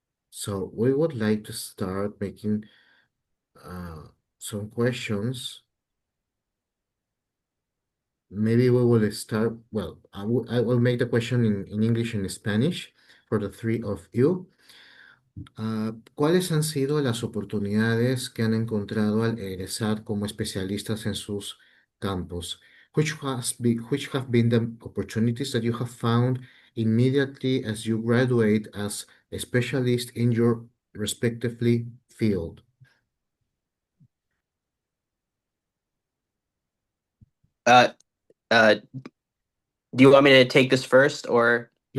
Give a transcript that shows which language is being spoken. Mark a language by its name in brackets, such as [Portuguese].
[English] So we would like to start making some questions. Maybe we will start, well, I will make the question in English and Spanish for the three of you. [Spanish] ¿Cuáles han sido las oportunidades que han encontrado al egresar como especialistas en sus campos? [English] Which have been the opportunities that you have found immediately as you graduate as a specialist in your respectively field? Do you want me to take this first, or?